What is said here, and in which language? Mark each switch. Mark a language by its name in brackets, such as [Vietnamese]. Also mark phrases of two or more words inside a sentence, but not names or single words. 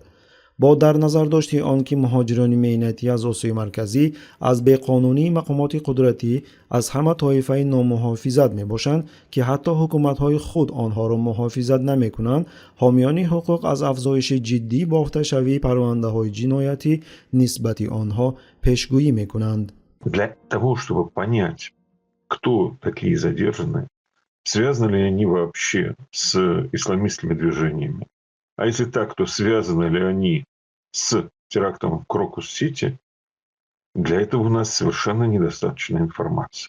[Tajik] با در نظر داشته آنکه مهاجران مهنتی از آسیای مرکزی از بیقانونی مقامات قدرتی از همه طایفه نامحافظت میباشند که حتی حکومت‌های خود آنها را محافظت نمی‌کنند، حامیان حقوق از افزایش جدی بافته‌شوی پرونده‌های جنایتی نسبت آنها پیشگویی می‌کنند. [Russian] Для того, чтобы понять, кто такие задержанные, связаны ли они вообще с исламистскими движениями, а если так, то связаны ли они с терактом в Крокус-Сити, для этого у нас совершенно недостаточно информации.